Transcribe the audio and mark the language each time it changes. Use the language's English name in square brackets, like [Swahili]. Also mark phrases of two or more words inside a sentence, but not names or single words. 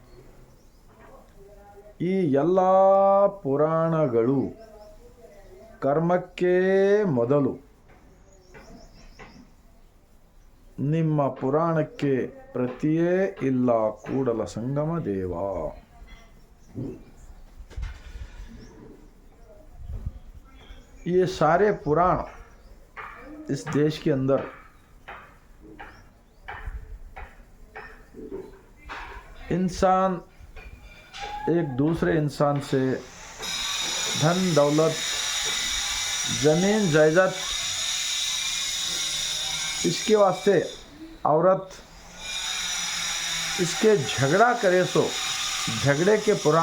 [Kannada] ಈ ಎಲ್ಲ ಪುರಾಣಗಳು ಕರ್ಮಕ್ಕೆ ಮೊದಲು. ನಿಮ್ಮ ಪುರಾಣಕ್ಕೆ ಪ್ರತಿಯೇ ಇಲ್ಲ ಕೂಡಲ ಸಂಗಮ ದೇವ. [Hindi] ये सारे पुराण इस देश के अंदर इंसान एक दूसरे इंसान से धन दौलत जमीन जायदाद इसके वास्ते औरत इसके झगड़ा करे, सो झगड़े के